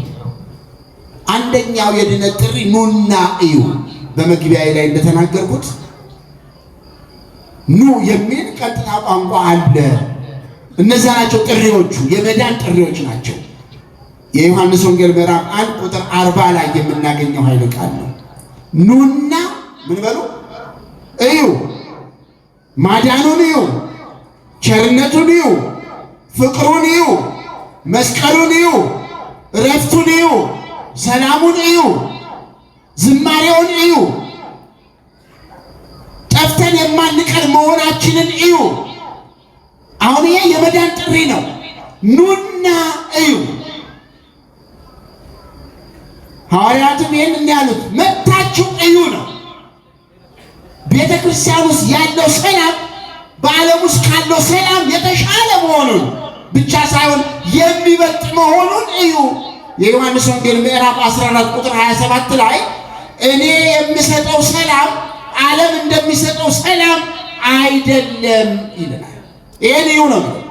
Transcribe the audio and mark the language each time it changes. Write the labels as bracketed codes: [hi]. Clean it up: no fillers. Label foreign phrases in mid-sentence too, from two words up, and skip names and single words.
[am] አንደኛው የድኅነት ጥሪ ኑና እዩ። በመግቢያዬ ላይ እንደተናገርኩት ኑ የሚል ቀጥታ ቋንቋ አለ። እነዛ ናቸው ጥሪዎቹ፣ የመዳን ጥሪዎች ናቸው። የዮሐንስ ወንጌል ምዕራፍ 1 ቁጥር 40 ላይ የምናገኘው ኃይለ ቃል ነው። ኑና ምን በሉ? እዩ፣ ማዳኑን እዩ፣ ቸርነቱን እዩ፣ ፍቅሩን እዩ፣ መስቀሉን እዩ፣ እረፍቱን እዩ፣ ሰላሙን እዩ፣ ዝማሬውን እዩ፣ ጠፍተን የማንቀር መሆናችንን እዩ። አሁን ይሄ የመዳን ጥሪ ነው። ኑና እዩ። ሐዋርያትም ይህን ያሉት መጥታችሁ እዩ ነው። ቤተ ክርስቲያን ውስጥ ያለው ሰላም በዓለም ውስጥ ካለው ሰላም የተሻለ መሆኑን ብቻ ሳይሆን የሚበልጥ መሆኑን እዩ። የዮሐንስ ወንጌል ምዕራፍ 14 ቁጥር 27 ላይ እኔ የምሰጠው ሰላም ዓለም እንደሚሰጠው ሰላም አይደለም ይለናል። ይሄን እዩ ነው።